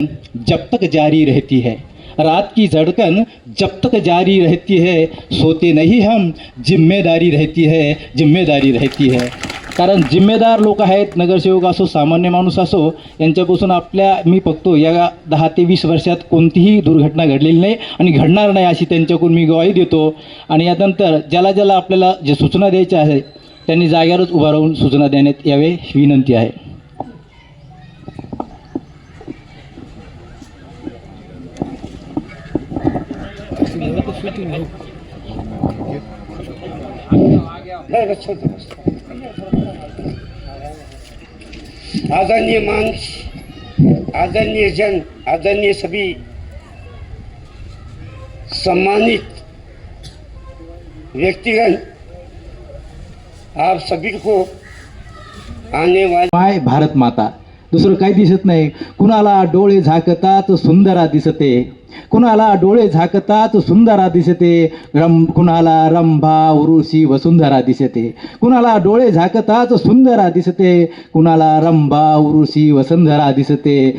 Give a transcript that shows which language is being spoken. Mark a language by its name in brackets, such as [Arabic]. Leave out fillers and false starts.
[Hindi] जब तक जारी रहती है, रात की धड़कन जब तक जारी रहती है, सोते नहीं हम, जिम्मेदारी रहती है, जिम्मेदारी रहती है. [Marathi] कारण जिम्मेदार लोक आहेत, नगरसेवक असो, सामान्य माणूस असो, यांच्यापासून मी बघतो या 10 ते 20 वर्षात कोणतीही दुर्घटना घडलेली नाही आणि घडणार नाही अशी त्यांच्याकडून मी ग्वाही देतो. आणि यानंतर ज्याला आपल्याला जे सूचना द्यायच्या आहेत त्यांनी जागेवरच उभा राहून सूचना देण्यात यावे ही विनंती आहे. [Hindi] आदरणीय मंच, आदरणीय जन, आदरणीय सभी सम्मानित व्यक्तिगण, आप सभी को आने वाले [Marathi] माय भारत माता, दुसरं काही दिसत नाही. कुणाला डोळे झाकतात सुंदरा दिसते, कुणाला डोळे झाकतात सुंदरा दिसते, कुणाला रंभा उरुषी वसुंधरा दिसते, कुणाला डोळे झाकतात सुंदरा दिसते, कुणाला रंभा उरुषी वसुंधरा दिसते.